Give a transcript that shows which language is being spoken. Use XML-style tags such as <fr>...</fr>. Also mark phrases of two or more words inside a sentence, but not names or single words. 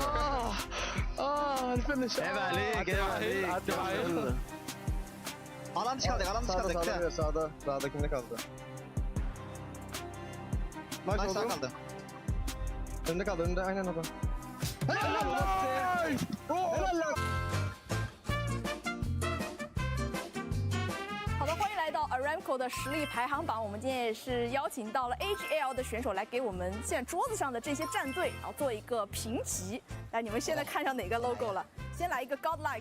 <tr>Finish. Ev Ali. Alan dışı kaldık. Sağda kimde kaldı? Nice sağ kaldı. Önünde kaldı. Aynen o da. Helal lan.</tr> <zh>好的，欢迎来到 Aramco 的实力排行榜。我们今天也是邀请到了 AGL 的选手来给我们现在桌子上的这些战队，然后做一个评级。来，你们现在看上哪个 logo 了？先来一个 Godlike，</zh>